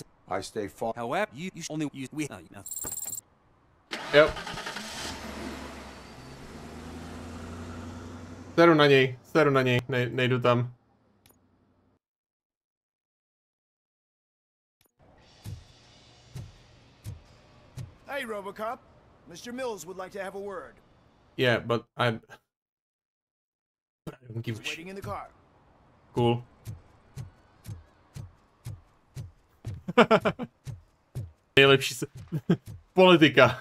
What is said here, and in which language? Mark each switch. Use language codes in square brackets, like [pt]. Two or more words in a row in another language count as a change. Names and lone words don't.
[en] I stay far. However, you only use we. No. [cs] Jo. Seru na něj, nejdu tam. [en] Hey, Robocop. Mr. Mills would like to have a word. Yeah, but I don't give a He's waiting in the car. Cool. [cs] Nejlepší se... Politika.